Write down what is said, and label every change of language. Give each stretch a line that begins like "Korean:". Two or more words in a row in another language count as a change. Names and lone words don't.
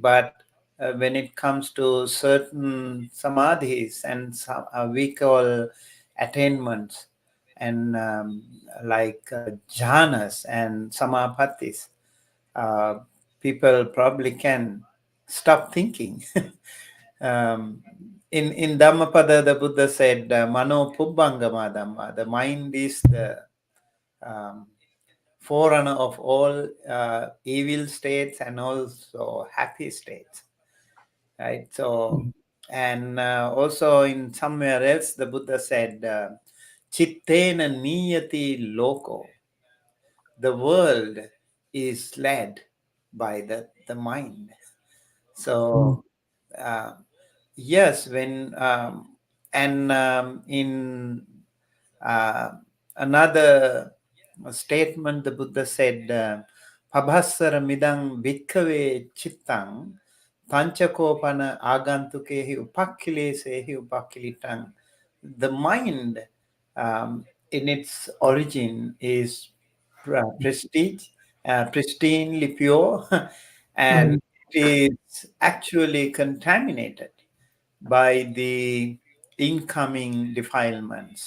English: But when it comes to certain samadhis and we call attainments and like jhanas and samapatis, uh, people probably can stop thinking. In Dhammapada, the Buddha said,
Pali: "Mano pubbangama dhamma."
English: The mind is the um, forerunner of all evil states and also happy states, right? So, and also in somewhere else, the Buddha said,
Pali: "Chittena niyati loko."
English: The world is led by the mind. So, uh, yes, when and in uh, another statement, the Buddha said,
Pali: "Pabhassara midang bhikkhave chittang panchakopana agantukehi upakkilesehi upakkilitang."
English: The mind, in its origin, is pristinely pure, and it is actually contaminated by the incoming defilements.